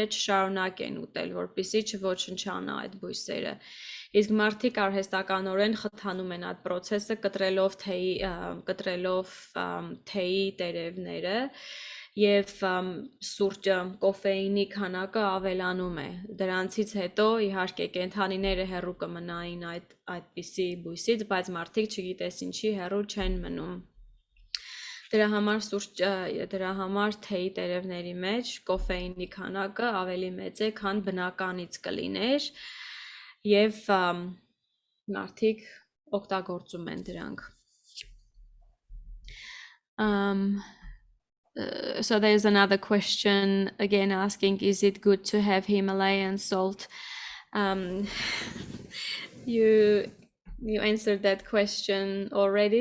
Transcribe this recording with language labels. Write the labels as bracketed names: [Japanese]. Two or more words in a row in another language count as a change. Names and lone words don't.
[Armenian] չշարունակեն ուտել, որպեսզի չոչնչանա այդ բույսերը։ Իսկ մարդիկ արհեստականորեն խթանում են այդ process-ը կտրելով թեյի տերևները, եւ սուրճը, կոֆեինի քանակը ավելանում է։ Դրանցից հետո իհարկե կենդանիները հեռու կմնային այդպիսի բույսից, բայց մարդիկ չգիտես ինչի հեռու չեն մնում։ Դրա համար թեյի տերևների մեջ կոֆեինի քանակը ավելի մեծ է, քան բնականից կլիներ, եւ մարդիկ օգտագործում են դրանք։ [English] So there's another question again asking, is it good to have Himalayan salt? You answered that question already.